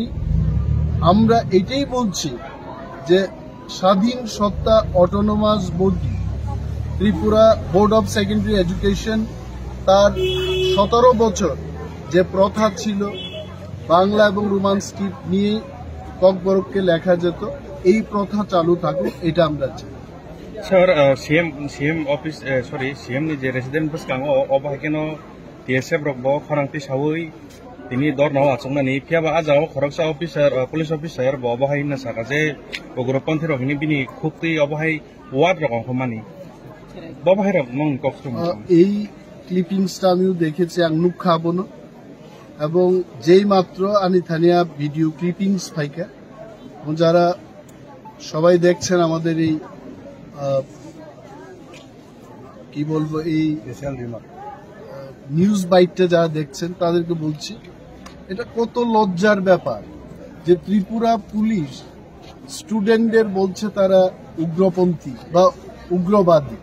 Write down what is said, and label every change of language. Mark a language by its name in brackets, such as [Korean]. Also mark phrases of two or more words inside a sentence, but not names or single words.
[Bangla] আমরা এটাই বলছি যে স্বাধীন সত্তা [English] autonomous body [Bangla] ত্রিপুরা বোর্ড অফ সেকেন্ডারি এডুকেশন তার 17 বছর যে প্রথা ছিল বাংলা এবং [English] Roman script [Bangla] নিয়ে ককবরককে লেখা যেত, এই প্রথা চালু থাকুক, এটা আমরা চাই। [English] Sir, CM office, [Kok Borok] CM ni je resident bus kang obahaikeno TSF rokbo khorangti sawui tini dor naw achongna ni phiaba ajao khoroksa [English] officer police officer [Kok Borok] bo obahaina saka je ugropanthi rokni bini khukti obahai ward rokong khomani bobahai rok mong kokstrom [Bangla] এই ক্লিপিংসটা আমিও দেখেছি [Kok Borok] আংনুক খাবনো [Bangla] এবং যেই মাত্র আমি থানিয়া [English] video clippings [Bangla] পাইকা যারা সবাই দেখছেন আমাদের এই কি বলবো এই [English] news byte [Bangla] যারা দেখছেন তাদেরকে বলছি এটা কত লজ্জার ব্যাপার যে ত্রিপুরা পুলিশ স্টুডেন্টদের বলছে তারা উগ্রপন্থী বা উগ্রবাদী।